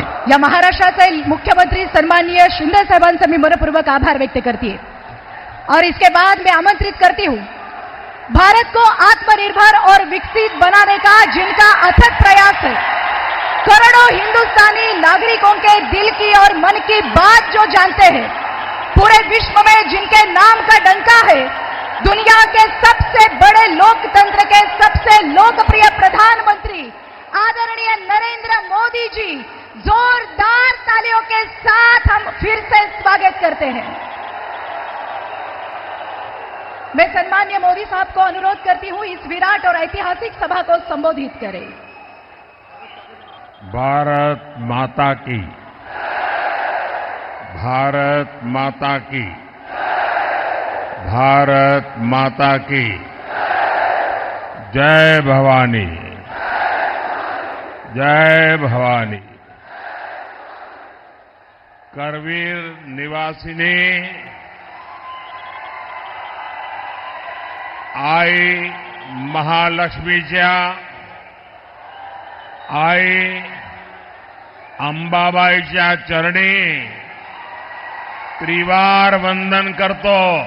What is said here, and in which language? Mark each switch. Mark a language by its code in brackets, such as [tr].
[mr] या महाराष्ट्राचे मुख्यमंत्री सन्माननीय शिंदे साहेबांचा मी मनपूर्वक आभार व्यक्त [hi] करती हूँ. और इसके बाद मैं आमंत्रित करती हूँ भारत को आत्मनिर्भर और विकसित बनाने का जिनका अथक प्रयास है, करोड़ों हिंदुस्तानी नागरिकों के दिल की और मन की बात जो जानते हैं, पूरे विश्व में जिनके नाम का डंका है, दुनिया के सबसे बड़े लोकतंत्र के सबसे लोकप्रिय प्रधानमंत्री आदरणीय नरेंद्र मोदी जी, जोरदार तालियों के साथ हम फिर से स्वागत करते हैं. मैं सम्माननीय मोदी साहब को अनुरोध करती हूं इस विराट और ऐतिहासिक सभा को संबोधित करें. भारत माता की, भारत माता की, भारत माता की जय भवानी, जय भवानी. [mr] करवीर निवासिनी आई महालक्ष्मीच्या, आई अंबाबाईच्या चरणी त्रिवार वंदन करतो.